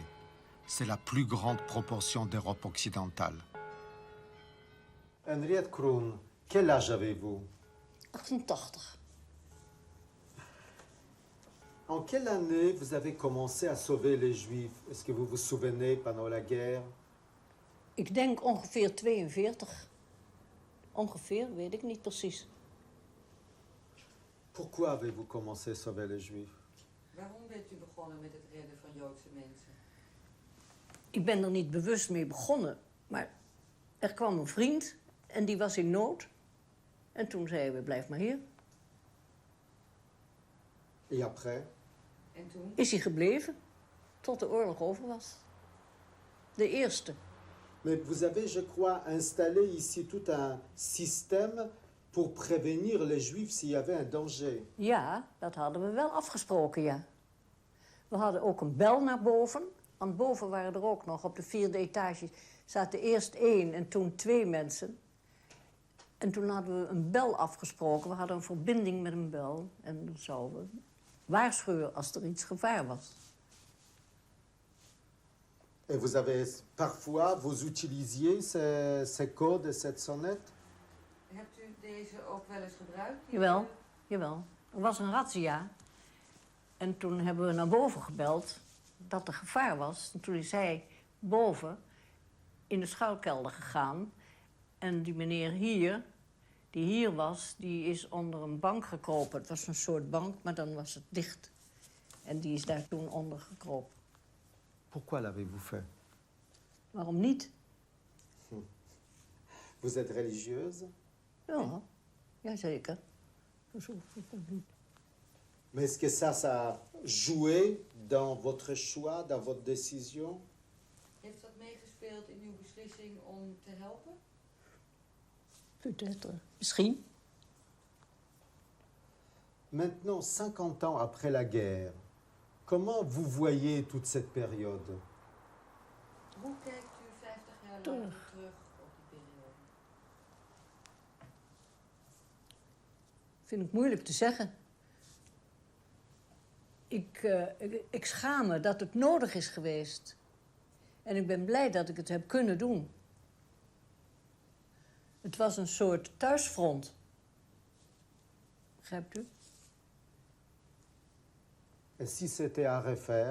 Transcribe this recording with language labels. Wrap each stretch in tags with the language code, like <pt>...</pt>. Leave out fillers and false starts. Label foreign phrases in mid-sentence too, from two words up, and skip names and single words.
<fr>C'est la plus grande proportion d'Europe occidentale. Henriette Kroon, quel âge avez-vous? 88. En quelle année vous avez commencé à sauver les Juifs? Est-ce que vous vous souvenez pendant la guerre?</fr> <nl>Ik denk ongeveer 42. Ongeveer, weet ik niet precies.</nl> <fr>Pourquoi avez-vous commencé à sauver les Juifs?</fr> <nl>Waarom bent u begonnen met het redden van Joodse mensen? Ik ben er niet bewust mee begonnen, maar er kwam een vriend en die was in nood. En toen zeiden we, blijf maar hier.</nl> <fr>Et après?</fr> <nl>En toen? Is hij gebleven, tot de oorlog over was. De eerste.</nl> <fr>Mais vous avez, je crois, installé ici tout un système pour prévenir les Juifs s'il y avait un danger.</fr> <nl>Ja, dat hadden we wel afgesproken, ja. We hadden ook een bel naar boven. Want boven waren er ook nog, op de 4e etage zaten eerst 1 en toen 2 mensen. En toen hadden we een bel afgesproken. We hadden een verbinding met een bel. En dan zouden we waarschuwen als er iets gevaar was.</nl> <fr>Et vous avez, parfois, vous utilisiez ces codes et cette sonnette?</fr> <nl>Hebt u deze ook wel eens gebruikt? Jawel, jawel. Er was een razzia. En toen hebben we naar boven gebeld dat er gevaar was. En toen is hij boven in de schuilkelder gegaan. En die meneer hier, die hier was, die is onder een bank gekropen. Het was een soort bank, maar dan was het dicht. En die is daar toen onder gekropen.</nl> <fr>Pourquoi l'avez-vous fait?</fr> <nl>Waarom niet?</nl> <fr>Vous êtes religieuse?</fr> <nl>Ja, jazeker.</nl> <fr>Mais est-ce que ça a joué dans votre choix, dans votre décision?</fr> <nl>Heeft dat meegespeeld in uw beslissing om te helpen?</nl> <fr>Peut-être. Misschien. Maintenant, 50 ans après la guerre, comment vous voyez toute cette période?</fr> <nl>Hoe kijkt u 50 jaar lang terug op die periode? Vind ik moeilijk te zeggen. Ik schaam me dat het nodig is geweest. En ik ben blij dat ik het heb kunnen doen. Het was een soort thuisfront. Begrijpt u?</nl> <fr>Et si c'était à refaire?</fr>